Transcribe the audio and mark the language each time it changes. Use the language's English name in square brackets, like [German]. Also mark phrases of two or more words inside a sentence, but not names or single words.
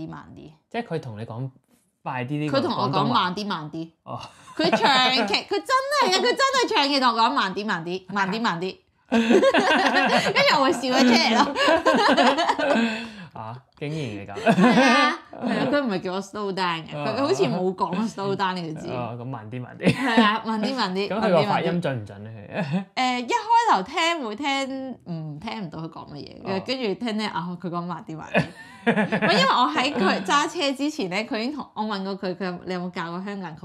[Cantonese] 即係佢同你講快啲呢？佢同我講慢啲。哦。佢長期，佢真係啊！佢真係長期同我講慢啲。跟住我會笑咗出嚟咯。啊，竟然係咁。係啊，佢唔係叫我 [English] slow down [Cantonese] 嘅，佢好似冇講 [English] slow down [Cantonese] 呢個字。咁慢啲。係啊，慢啲。咁佢個發音準唔準咧？一開頭聽會聽唔到佢講乜嘢，跟住聽啊，佢講慢啲。因為我喺佢揸車之前咧，佢已經同我問過佢你有冇教過香港人？